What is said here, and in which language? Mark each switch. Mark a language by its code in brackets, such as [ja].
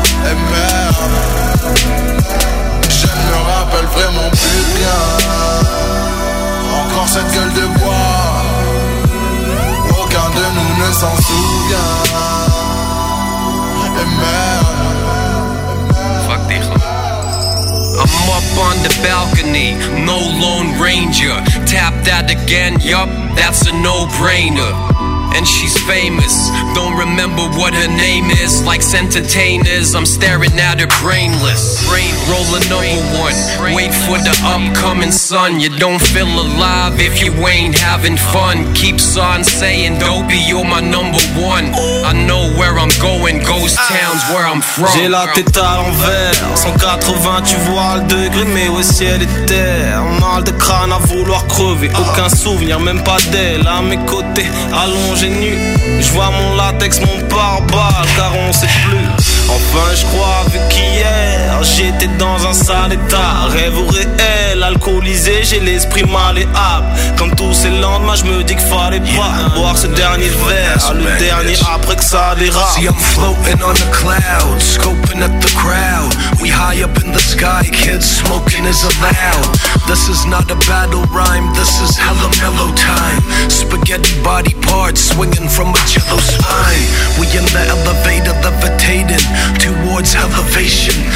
[fr] Et merde, je ne me rappelle vraiment plus rien. Encore cette gueule de bois. Aucun de nous ne s'en souvient. Et merde. [en] I'm up on the balcony, no lone ranger. Tap that again, yup, that's a no-brainer. And she's famous, don't remember what her name is. Like entertainers, I'm staring at her brainless. Rolling over one, wait for the upcoming sun. You don't feel alive if you ain't having fun. Keeps on saying, Dopey, you're my number one. I know where I'm going, ghost towns where I'm from. [fr] J'ai la tête à l'envers, 180 tu vois le degré. Mais au ciel et terre, un mal de crâne à vouloir crever. Aucun souvenir, même pas d'elle à mes côtés, allongé. Je vois mon latex, mon pare-balles, car on sait plus. Enfin je crois vu qu'hier j'étais dans un sale état. Rêve réel, alcoolisé, j'ai l'esprit malléable. Comme tous ces lendemains, je me dis qu'il fallait pas boire ce dernier verre, le dernier après que ça dérape. [en] See I'm floating on the cloud, scoping at the crowd. We high up in the sky, kids smoking is allowed. This is not a battle rhyme, this is hella mellow time. Spaghetti body parts swinging from a cello spine. We in the elevator levitating towards elevation.